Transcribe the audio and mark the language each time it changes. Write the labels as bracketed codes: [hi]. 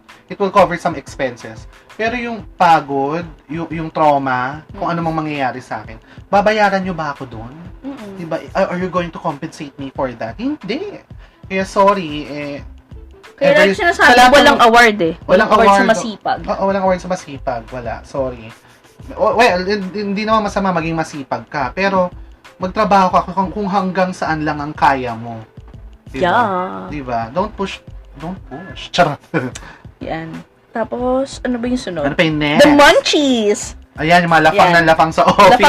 [en] It will cover some expenses. [tl] Pero yung pagod, yung trauma, kung ano mang mangyayari sa akin, babayaran nyo ba ako doon? Diba? [en] Are you going to compensate me for that? [tl] Hindi. Kaya sorry, kaya like sinasabi, walang award eh. Walang award sa masipag. Walang award sa masipag. Wala. Sorry. Well, hindi naman masama maging masipag ka. Pero, magtrabaho ka kung hanggang saan lang ang kaya mo. Diba? [en] Yeah. Diba? Don't push. Charot. [tl] Yan. Tapos, ano ba yung sunod? Ano pa yung next? [en] The munchies! [tl] Ayan, yung mga lapang ng lapang sa office.